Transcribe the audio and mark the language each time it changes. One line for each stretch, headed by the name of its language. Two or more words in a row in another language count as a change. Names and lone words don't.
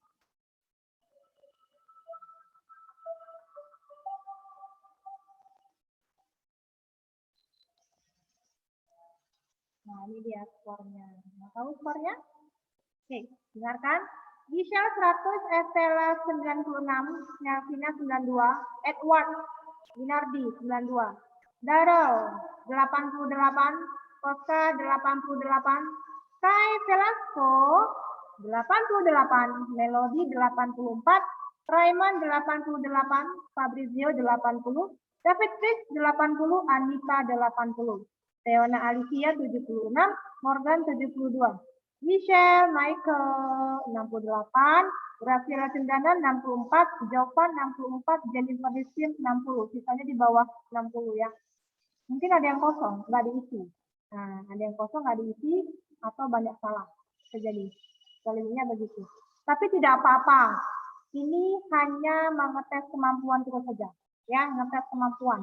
Indonesian: Nah, ini dia skornya. Mau tahu skornya? Oke, dengarkan. Giselle 100, Estella 96, Nelvina 92, Edward Winardi 92, Darrell 88, Koska 88, Kai Velasco 88, Melody 84, Raiman 88, Fabrizio 80, David Chris 80, Anita 80, Teona Alicia 76, Morgan 72, Michelle Michael 68, Graciela Cendana 64, Jovan 64, Jennifer Rizkin 60, sisanya di bawah 60 ya. Mungkin ada yang kosong, nggak diisi. Nah, ada yang kosong nggak diisi atau banyak salah terjadi. Kalinya begitu. Tapi tidak apa-apa. Ini hanya mengetes kemampuan kita saja, ya, ngetes kemampuan.